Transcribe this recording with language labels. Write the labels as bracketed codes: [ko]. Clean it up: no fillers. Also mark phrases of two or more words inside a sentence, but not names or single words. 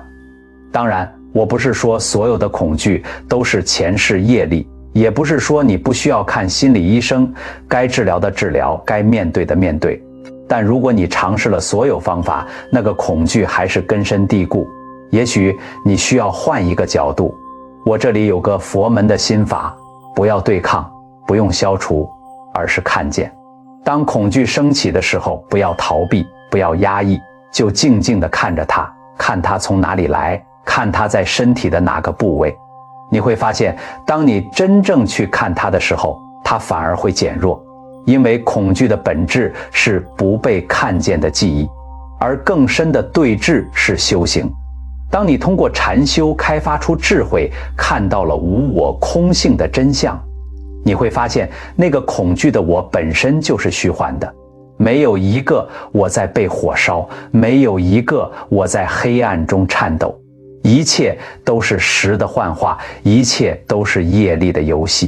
[zh] 當然，我不是說所有的恐懼都是前世業力，也不是說你不需要看心理醫生，該治療的治療，該面對的面對。但如果你嘗試了所有方法，那個恐懼還是根深蒂固， 也許你需要換一個角度。我這裡有個佛門的心法，不要對抗，不用消除，而是看見。當恐懼升起的時候，不要逃避，不要壓抑，就靜靜地看着它，看它從哪裡來，看它在身體的哪個部位。你會發現，當你真正去看它的時候，它反而會減弱，因為恐懼的本質是不被看見的記憶，而更深的對峙是修行。當你通過禪修開發出智慧，看到了無我空性的真相，你會發現那個恐懼的我本身就是虛幻的，沒有一個我在被火燒，沒有一個我在黑暗中顫抖，一切都是時的幻化，一切都是業力的遊戲。